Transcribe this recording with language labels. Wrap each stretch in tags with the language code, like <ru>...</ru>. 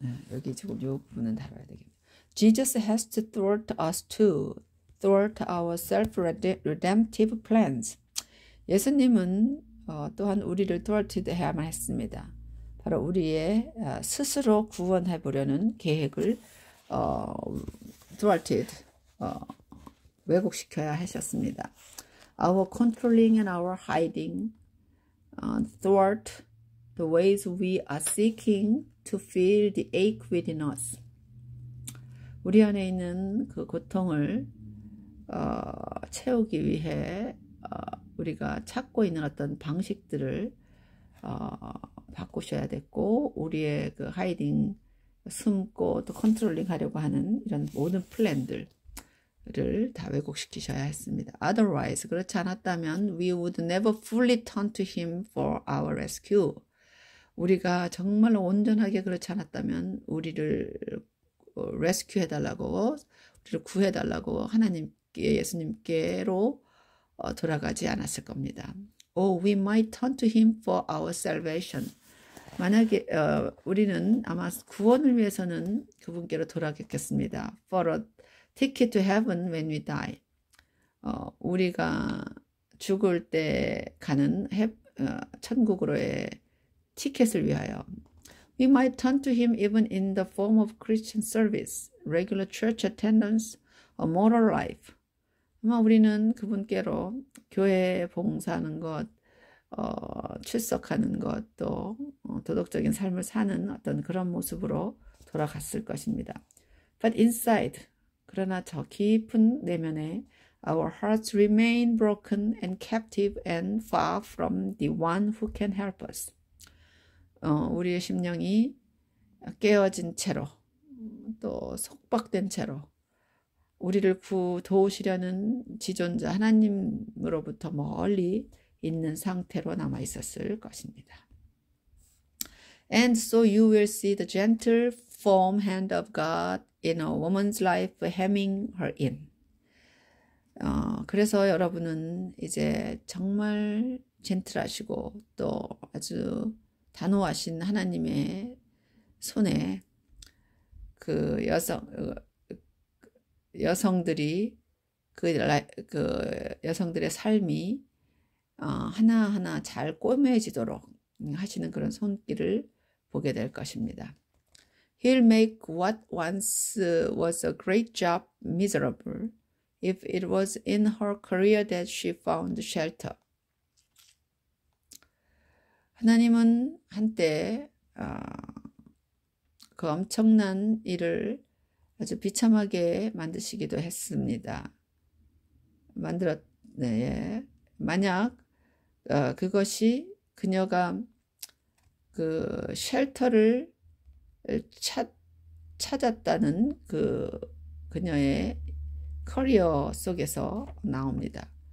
<ko>여기 지금 이 부분은 다뤄야 되겠네요.</ko> <en>Jesus has to thwart us too, thwart our self-redemptive plans.</en> <ko>예수님은 또한 우리를 thwarted해야만 했습니다. 바로 우리의 스스로 구원해 보려는 계획을 thwarted, 왜곡시켜야 하셨습니다.</ko> <en>Our controlling and our hiding thwart the ways we are seeking to feel the ache within us.</en> <ko>우리 안에 있는 그 고통을 채우기 위해 우리가 찾고 있는 어떤 방식들을 바꾸셔야 됐고, 우리의 그 하이딩, 숨고 또 컨트롤링 하려고 하는 이런 모든 플랜들을 다 왜곡시키셔야 했습니다.</ko> <en>Otherwise,</en> <ko>그렇지 않았다면</ko> <en>we would never fully turn to Him for our rescue.</en> <ko>우리가 정말 온전하게 그렇지 않았다면 우리를 레스큐 해달라고, 우리를 구해달라고 하나님께, 예수님께로 돌아가지 않았을 겁니다.</ko> <en>Oh, we might turn to Him for our salvation.</en> <ko>만약에 우리는 아마 구원을 위해서는 그분께로 돌아가겠습니다.</ko> <en>For a ticket to heaven when we die.</en> <ko>우리가 죽을 때 가는 천국으로의 티켓을 위하여.</ko> <en>We might turn to Him even in the form of Christian service, regular church attendance, a moral life.</en> <ko>아마 우리는 그분께로 교회에 봉사하는 것, 출석하는 것, 또 도덕적인 삶을 사는 어떤 그런 모습으로 돌아갔을 것입니다.</ko> <en>But inside,</en> <ko>그러나 저 깊은 내면에</ko> <en>our hearts remain broken and captive and far from the one who can help us.</en> <ko>우리의 심령이 깨어진 채로 또 속박된 채로 우리를 도우시려는 지존자 하나님으로부터 멀리 있는 상태로 남아 있었을 것입니다.</ko> <en>And so you will see the gentle, firm hand of God in a woman's life hemming her in.</en> <ko>그래서 여러분은 이제 정말 젠틀하시고 또 아주 단호하신 하나님의 손에 그 여성들이 그 여성들의 삶이 하나하나 잘 꼬매지도록 하시는 그런 손길을 보게 될 것입니다.</ko> <en>He'll make what once was a great job miserable if it was in her career that she found shelter.</en> <ko>하나님은 한때 그 엄청난 일을 아주 비참하게 만드시기도 했습니다. 네. 만약 그것이 그녀가 그 쉘터를 찾았다는 그녀의 커리어 속에서 나옵니다.</ko>